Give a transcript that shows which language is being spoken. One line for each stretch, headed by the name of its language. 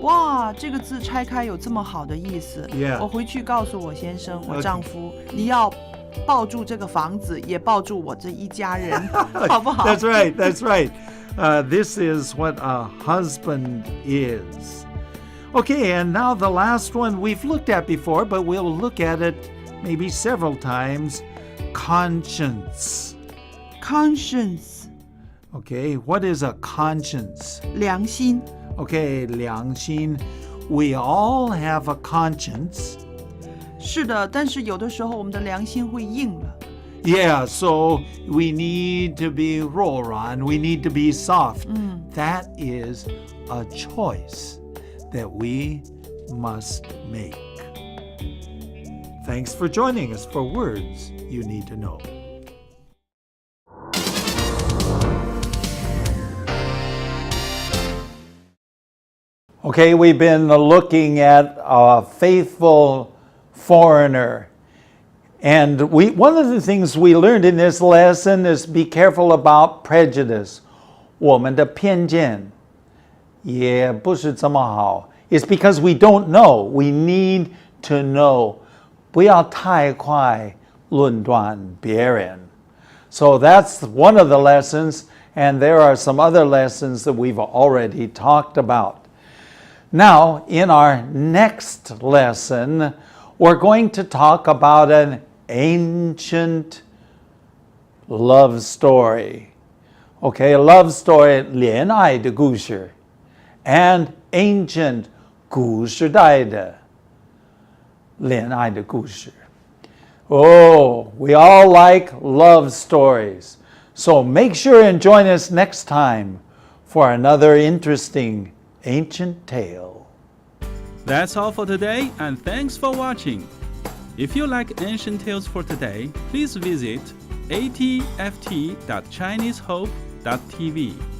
Chinese: 哇，这个字拆开有这么好的意思。
English: Yeah.
Chinese: 我回去告诉我先生，我
English: Okay.
Chinese: 丈夫，你要抱住这个房子，也抱住我这一家人，好不好？
English: That's right. That's right. This is what a husband is. Okay, and now the last one we've looked at before, but we'll look at it maybe several times. Conscience. Conscience, Okay, what is a conscience?
Chinese: 良心。
English: Okay, 良心. We all have a conscience.
Chinese: 是的，但是有的时候我们的良心会硬了。
English: Yeah, so we need to be roran. We need to be soft. That is a choice that we must make. Thanks for joining us for Words You Need to Know. Okay, we've been looking at a faithful foreigner. And one of the things we learned in this lesson is be careful about prejudice.
Chinese: 我们的偏见也不是这么好.
English: It's because we don't know. We need to know.
Chinese: 不要太快论断别人.
English: So that's one of the lessons, and there are some other lessons that we've already talked about. Now, in our next lesson, we're going to talk about an ancient love story. Okay, a love story,
Chinese: 恋爱的故事,
English: and ancient
Chinese: 古时代的恋爱的故事.
English: Oh, we all like love stories. So make sure and join us next time for another interesting ancient tale. That's all for today, and thanks for watching. If you like Ancient Tales for Today, please visit atft.chinesehope.tv.